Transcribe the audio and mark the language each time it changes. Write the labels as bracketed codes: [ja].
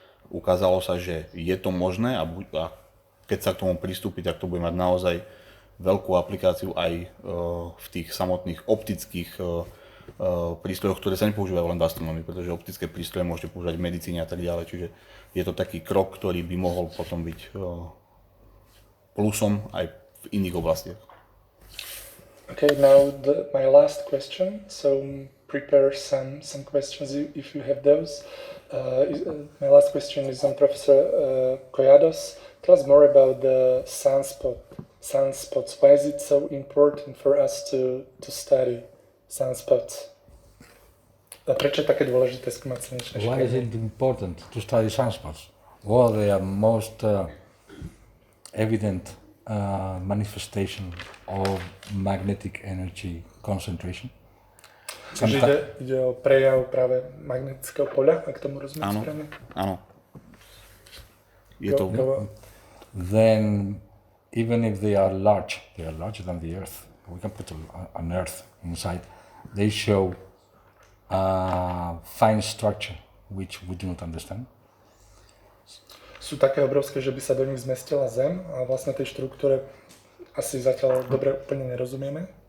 [sk] Ukázalo sa, že je to možné a keď sa k tomu pristúpi, tak to bude mať naozaj veľkú aplikáciu aj v tých samotných optických prístrojoch, ktoré sa nepoužívajú len v astronómii, pretože optické prístroje môžete používať v medicíne a tak ďalej, čiže je to taký krok, ktorý by mohol potom byť plusom aj v iných oblastiach. [en] Okay, now my last question. So prepare some questions if you have those. My last question is on Professor Collados. Tell us more about the sunspots. Why is it so important for us to study sunspots? [sk] A prečo je také dôležité skúmať slnečné škvrny? [en] Why is it important to study sunspots? Well, they are most evident manifestation of magnetic energy concentration. [sk] Čiže ide o prejav práve magnetického poľa, ak tomu rozumiem správne? Áno. Je to... [en] Then, even if they are larger than the Earth. We can put an Earth inside. They show a fine structure which we do not understand. [sk] Sú také obrovské, že by sa do nich zmestila Zem a vlastne tej štruktúre asi zatiaľ dobre úplne nerozumieme.